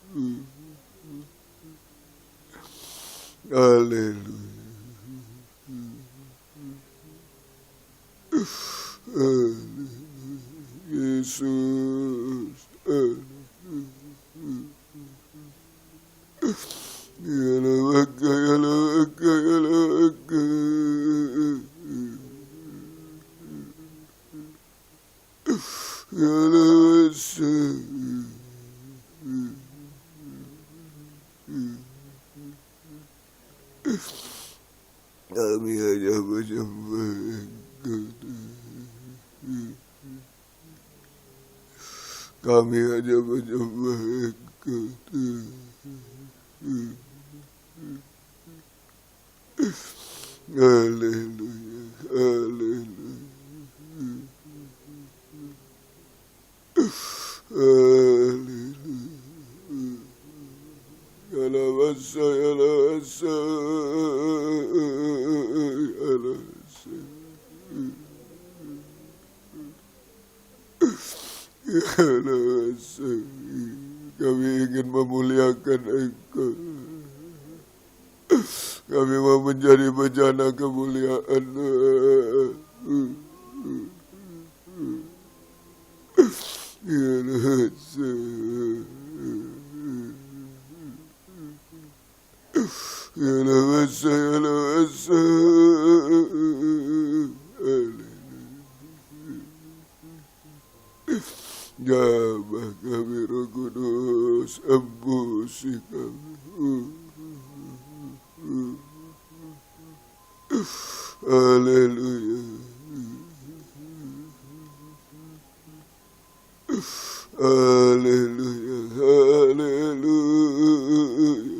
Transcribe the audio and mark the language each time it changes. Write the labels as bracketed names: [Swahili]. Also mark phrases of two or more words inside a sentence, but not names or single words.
[Indonesian] haleluya, Yesus, Yalawaka, yalawaka, yalawaka. Kami hanya menyembah Engkau. Kami hanya menyembah Engkau. Haleluya, haleluya. Haleluya. Yalawasa, yalawasa, yalawasa. Yalawasa. Kami ingin memuliakan Engkau. Kami mau menjadi bejana kemuliaan. Yalawasa. Yalawasa, yalawasa. Jamah kami Roh Kudus, embusi kami. Haleluya. Haleluya, haleluya.